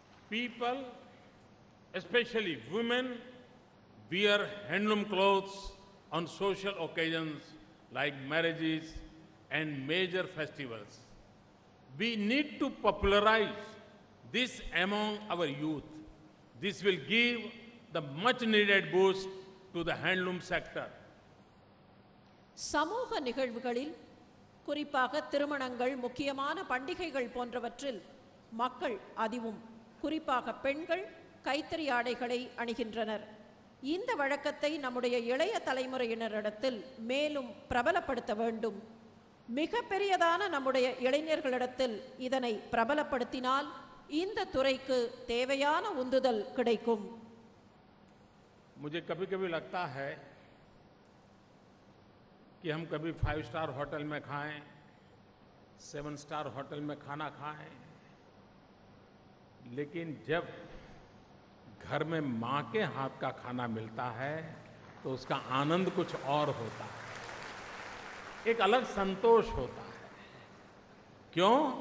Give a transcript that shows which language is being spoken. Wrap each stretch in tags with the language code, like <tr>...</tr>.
<en>People, especially women, wear handloom clothes on social occasions like marriages and major festivals. We need to popularize this among our youth. This will give the much needed boost to the handloom sector.</en> <ta>சமூக நிகழ்வுகளில், குறிப்பாக திருமணங்கள், முக்கியமான பண்டிகைகள் போன்றவற்றில் மக்கள், அதுவும் குறிப்பாக பெண்கள் கைத்தறி ஆடைகளை அணிகின்றனர். இந்த வழக்கத்தை நம்முடைய இளைய தலைமுறையினரிடத்தில் மேலும் பிரபலப்படுத்த வேண்டும். மிக பெரியதான நம்முடைய இளைஞர்களிடத்தில் இதனை பிரபலப்படுத்தினால் இந்த துறைக்கு தேவையான உந்துதல் கிடைக்கும்.</ta> <hi>मुझे कभी-कभी लगता है कि हम कभी 5 स्टार होटल में खाएं, 7 स्टार होटल में खाना खाएं, लेकिन जब घर में माँ के हाथ का खाना मिलता है तो उसका आनंद कुछ और होता है, एक अलग संतोष होता है. क्यों?</hi>